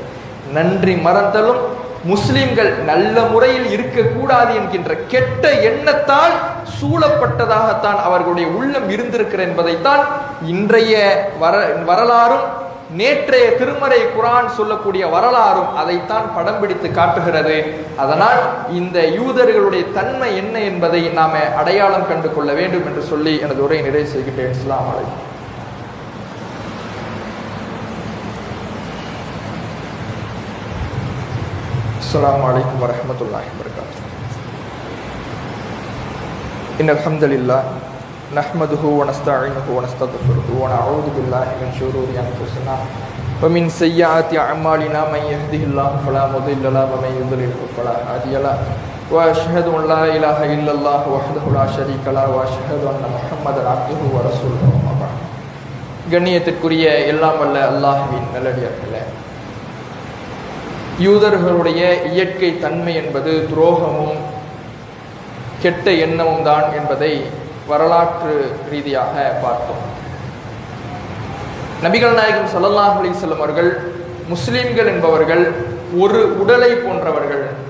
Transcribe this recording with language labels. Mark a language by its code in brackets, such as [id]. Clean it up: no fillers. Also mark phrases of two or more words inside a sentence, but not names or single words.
[ta] நன்றி மறந்தலும், முஸ்லிம்கள் நல்ல முறையில் இருக்கக்கூடாது என்கின்ற கெட்ட எண்ணத்தால் சூழப்பட்டதாகத்தான் அவர்களுடைய உள்ளம் இருந்திருக்கிற என்பதைத்தான் இன்றைய வரலாறும் நேற்றைய திருமறை குர்ஆன் சொல்லக்கூடிய வரலாறும் அதைத்தான் படம் பிடித்து காட்டுகிறது. அதனால் இந்த யூதர்களுடைய தன்மை என்ன என்பதை நாம அடையாளம் கண்டு கொள்ள வேண்டும் என்று சொல்லி எனது உரையை நிறைவு செய்கின்றேன். [ar] السلام عليكم. السلام عليكم ورحمة الله وبركاته. إن الحمد لله نحمده ونستعينه ونستغفره ونعوذ بالله من شرور أنفسنا ومن سيئات أعمالنا من يهده الله فلا مضل له ومن يضلل فلا هادي له وأشهد أن لا إله إلا الله وحده لا شريك له وأشهد أن محمدا عبده ورسوله. أما بعد. [ta] கண்ணியத்திற்குரிய எல்லாம் வல்ல அல்லாஹ்வின் நல்லடியார்களே, யூதர்களுடைய இயற்கை தன்மை என்பது துரோகமும் கெட்ட எண்ணமும் தான் என்பதை வரலாற்று ரீதியாக பார்த்தோம். நபிகள் நாயகம் [ar] صلى الله عليه وسلم [ta] அவர்கள் முஸ்லிம்கள் என்பவர்கள் ஒரு உடலை போன்றவர்கள்.